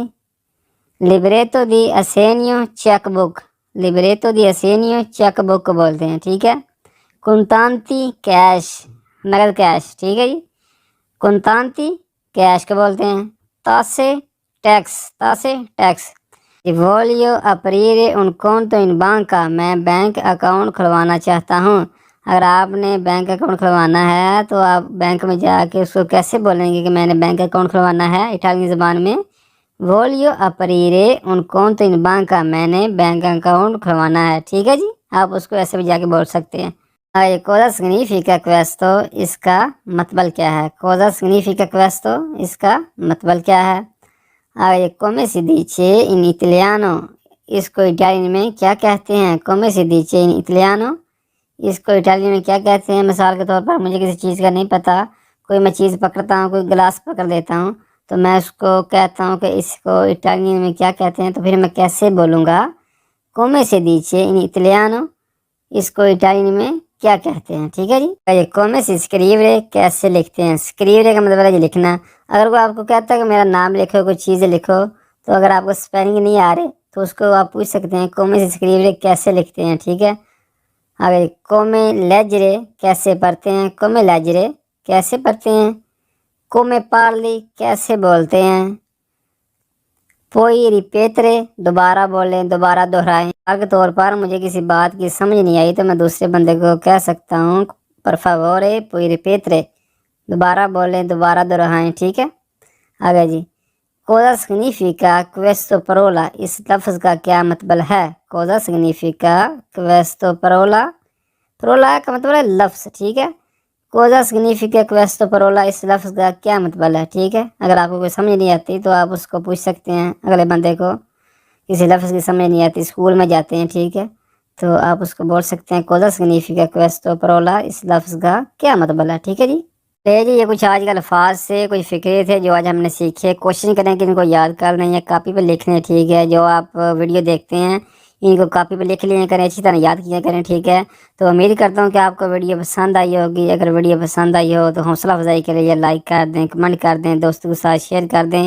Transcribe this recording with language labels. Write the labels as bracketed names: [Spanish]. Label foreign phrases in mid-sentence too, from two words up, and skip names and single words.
[Italian] libretto di assegni, [English] cheque book. [Italian] libretto di assegni, [English] cheque book [Urdu] کو بولتے ہیں، ٹھیک ہے. contanti، کیش، نقد کیش، ٹھیک ہے جی. contanti، کیش کو بولتے ہیں. [Italian] तासे, टैक्स, ता से टैक्स। voglio aprire un conto in banca, [Urdu] मैं [English] bank account [Urdu] کھلوانا چاہتا ہوں. اگر آپ نے [English] bank account [Urdu] کھلوانا ہے تو آپ بینک میں جا کے اس کو کیسے بولیں گے کہ میں نے [English] bank account [Urdu] کھلوانا ہے اٹالین زبان میں. [Italian] voglio aprire un conto in banca, [Urdu] मैंने [English] bank account [Urdu] کھلوانا ہے. ٹھیک ہے جی، آپ اس کو ایسے بھی جا کے بول سکتے ہیں. [Italian] cosa significa questo, [Urdu] اس کا مطلب کیا ہے. [Italian] cosa significa questo, [Urdu] اس کا مطلب کیا ہے. [Italian] come si dice in italiano, [Urdu] اس کو اٹالین میں کیا کہتے ہیں. [Italian] come si dice in italiano, [Urdu] اس کو اٹالین میں کیا کہتے ہیں. مثال کے طور پر مجھے کسی چیز کا نہیں پتا، کوئی میں چیز پکڑتا ہوں، کوئی گلاس پکڑ لیتا ہوں، تو میں اس کو کہتا ہوں کہ اس کو اٹالین میں کیا کہتے ہیں، تو پھر میں کیسے بولوں گا. [Italian] come si dice in italiano, [Urdu] اس کو اٹالین میں کیا کہتے ہیں۔ ٹھیک ہے جی. [Italian] ये come si scrive, [Urdu] کیسے لکھتے ہیں. scrivere کا مطلب ہے یہ لکھنا. اگر کوئی آپ کو کہتا ہے کہ میرا نام لکھو، کوئی چیز لکھو، تو اگر آپ کو سپیلنگ نہیں آ رہے تو اس کو آپ پوچھ سکتے ہیں [Italian] come si scrive, [Urdu] کیسے لکھتے ہیں۔ ٹھیک ہے. [Italian] अगर come leggere, [Urdu] کیسے پڑھتے ہیں. [Italian] come leggere, [Urdu] کیسے پڑھتے ہیں. [Italian] come parli, [Urdu] کیسے بولتے ہیں. [Italian] poi ripetere, [Urdu] دوبارہ بولیں، دوبارہ دہرائیں. کے طور پر مجھے کسی بات کی سمجھ نہیں آئی تو میں دوسرے بندے کو کہہ سکتا ہوں [Italian] per favore poi ripetere, [Urdu] دوبارہ بولیں، دوبارہ دہرائیں۔ ٹھیک ہے. آگے جی, [Italian] cosa significa questo parola, [Urdu] اس لفظ کا کیا مطلب ہے. [Italian] cosa significa questo parola, [Urdu] parola کا مطلب ہے لفظ۔ ٹھیک ہے. [Italian] cosa significa questo parola, [Urdu] اس لفظ کا کیا مطلب ہے۔ ٹھیک ہے. اگر آپ کو کوئی سمجھ نہیں آتی تو آپ اس کو پوچھ سکتے ہیں اگلے بندے کو. کسی لفظ کی سمجھ نہیں آتی، سکول میں جاتے ہیں، ٹھیک ہے، تو آپ اس کو بول سکتے ہیں [Italian] cosa significa questo parola, [Urdu] اس لفظ کا کیا مطلب ہے۔ ٹھیک ہے جی. تو جی یہ کچھ آج کے الفاظ سے کچھ فقرے تھے جو آج ہم نے سیکھے. کوشش کریں کہ ان کو یاد کر لیں یا کاپی پہ لکھ لیں. ٹھیک ہے. جو آپ ویڈیو دیکھتے ہیں ان کو کاپی پہ لکھ لیا کریں، اچھی طرح یاد کیا کریں. ٹھیک ہے. تو امید کرتا ہوں کہ آپ کو ویڈیو پسند آئی ہوگی۔ اگر ویڈیو پسند آئی ہو تو حوصلہ افزائی کے لیے لائک کر دیں، کمنٹ کر دیں، دوستوں کے ساتھ شیئر کر دیں.